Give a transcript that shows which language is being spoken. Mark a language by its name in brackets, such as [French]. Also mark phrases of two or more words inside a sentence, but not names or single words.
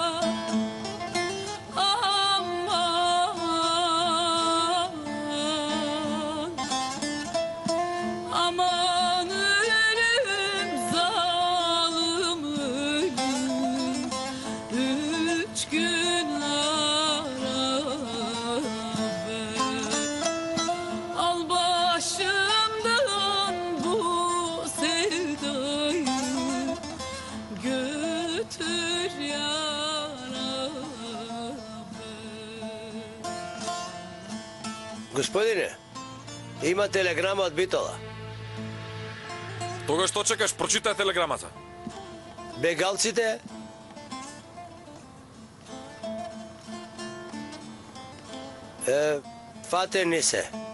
[Turkish] Aman ölüm zalim ölüm, 3 gün beraber. Al başımdan bu sevdayı, götür [Macedonian] Господине, има телеграма од Битола. Тогаш што чекаш, прочитај телеграмата. Бегалците фатени се.